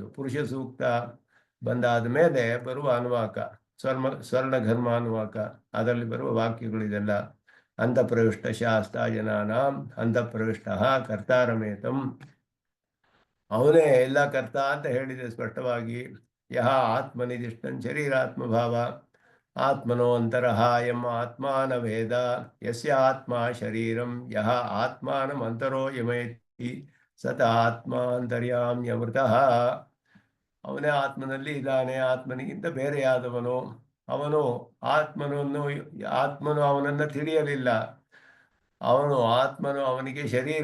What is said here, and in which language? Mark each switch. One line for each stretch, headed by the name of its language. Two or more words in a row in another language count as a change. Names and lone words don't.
Kannada: ಪುರುಷ ಸೂಕ್ತ ಬಂದಾದ ಮೇಲೆ ಬರುವ ಅನುವಾಕ ಸ್ವರ್ಣಘರ್ಮಾನುವಾಕ. ಅದರಲ್ಲಿ ಬರುವ ವಾಕ್ಯಗಳಿದೆಲ್ಲ.
Sanskrit: ಅಂತಃಪ್ರವಿಷ್ಟ ಶಾಸ್ತ್ರ ಜನಾನಾಂ ಅಂತಃಪ್ರವಿಷ್ಟ ಕರ್ತಾರಮೇತಂ,
Kannada: ಅವನೇ ಎಲ್ಲ ಕರ್ತ ಅಂತ ಹೇಳಿದೆ ಸ್ಪಷ್ಟವಾಗಿ.
Sanskrit: ಯಹ ಆತ್ಮನಿದಿಷ್ಟಂ ಶರೀರಾತ್ಮಭಾವ ಆತ್ಮನೋ ಅಂತರಃ ಯಂ ಆತ್ಮಾನ ವೇದ ಯಸ್ಯ ಆತ್ಮ ಶರೀರಂ ಯಹ ಆತ್ಮಾನಮಂತರೋ ಯಮಯತಿ ಸತ ಆತ್ಮಾಂತರ್ಯಾಮ್ಯಮೃತಃ.
Kannada: ಅವನೇ ಆತ್ಮನಲ್ಲಿ ಇದ್ದಾನೆ, ಆತ್ಮನಿಗಿಂತ ಬೇರೆಯಾದವನು ಅವನು. ಆತ್ಮನು ಅವನನ್ನು ತಿಳಿಯಲಿಲ್ಲ. ಆತ್ಮನು ಅವನಿಗೆ ಶರೀರ.